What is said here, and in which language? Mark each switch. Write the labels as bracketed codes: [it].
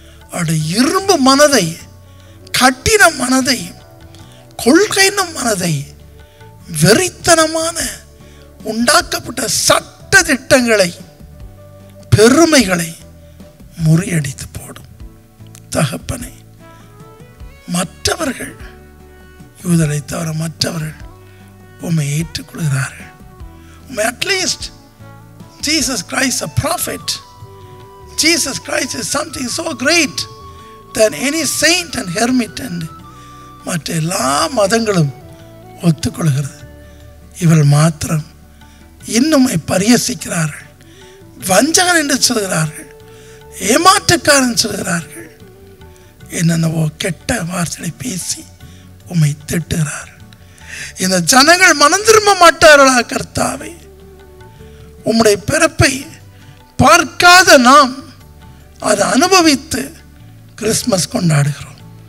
[ta] அவருடைய இரும்பு மனதை, கட்டின மனதை, கொள்கையின மனதை, வெறித்தனமான உண்டாக்கப்பட்ட சட்ட திட்டங்களை, பெருமைகளை முறியடித்து போடும். தகப்பனை, மற்றவர்கள், யூதரை தவிர மற்றவர்கள் உம்மை ஏற்றுக்கொள்கிறார்கள். உம்மை at least [en] Jesus Christ a prophet, Jesus Christ is something so great than any saint and hermit and [ta] மற்ற எல்லா மதங்களும் ஒத்துக்கொள்கிறது. இவள் மாத்திரம் இன்னும் பரியசிக்கிறார்கள், வஞ்சகன் என்று சொல்கிறார்கள், ஏமாற்றுக்காரன் சொல்கிறார்கள், என்னென்னவோ கெட்ட வார்த்தைகளை பேசி உம்மை திட்டுகிறார்கள். இந்த ஜனங்கள் மனம் திரும்ப மாட்டார்களா கர்த்தாவே? உம்முடைய பிறப்பை பார்க்காத நாம் அதை அனுபவித்து கிறிஸ்மஸ் கொண்டாடுகிறோம்.